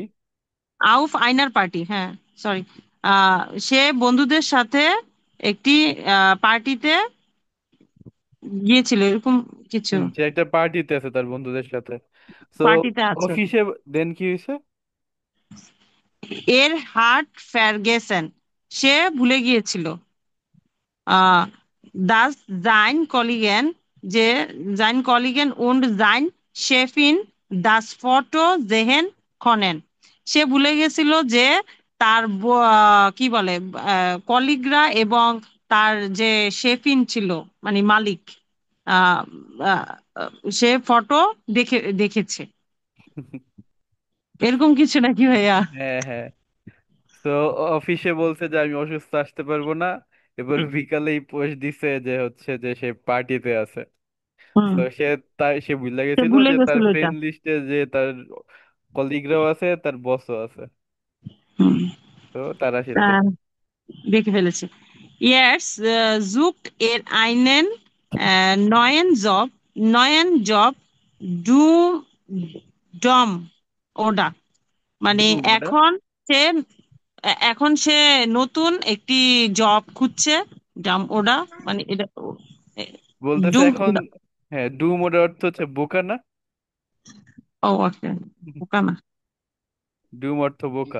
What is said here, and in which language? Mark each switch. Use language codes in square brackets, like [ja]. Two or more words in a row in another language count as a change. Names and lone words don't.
[de] auf einer Party, [bn] হ্যাঁ, সরি, সে বন্ধুদের সাথে একটি পার্টিতে গিয়েছিল, এরকম কিছু, সে একটা পার্টিতে আছে তার বন্ধুদের সাথে। সো পার্টিতে আছে। অফিসে দেন কি হয়েছে? [de] er hat vergessen [bn] সে ভুলে গিয়েছিল আহ [de] das sein Kollegen, যে sein Kollegen und sein Chefin das Foto sehen können। [bn] সে ভুলে গেছিল যে তার কি বলে কলিগরা এবং তার যে শেফিন ছিল, মানে মালিক, আহ, আহ, সে ফটো দেখেছে, এরকম কিছু নাকি ভাইয়া? হ্যাঁ, হ্যাঁ। তো অফিসে বলছে যে আমি অসুস্থ, আসতে পারবো না। এবার বিকালেই পোস্ট দিছে যে হচ্ছে যে সে পার্টিতে আছে। হুম। তো সে ভুলে সে গেছিল ভুলে যে তার গেছিল এটা। ফ্রেন্ড লিস্টে যে তার কলিগরাও আছে, তার বসও আছে। হুম। তো তারা আসছে। আহ, দেখে ফেলেছে। [de] Jetzt sucht er einen neuen Job, du Dom, oder, [bn] মানে [de] dumm oder [bn] সে এখন সে নতুন একটি জব খুঁজছে। ডাম ওডা, মানে এটা বলতেছে ডুম এখন। ওডা। হ্যাঁ, ডুম ওটার অর্থ হচ্ছে বোকা না? ও ওকে, বোকা না। ডুম অর্থ বোকা।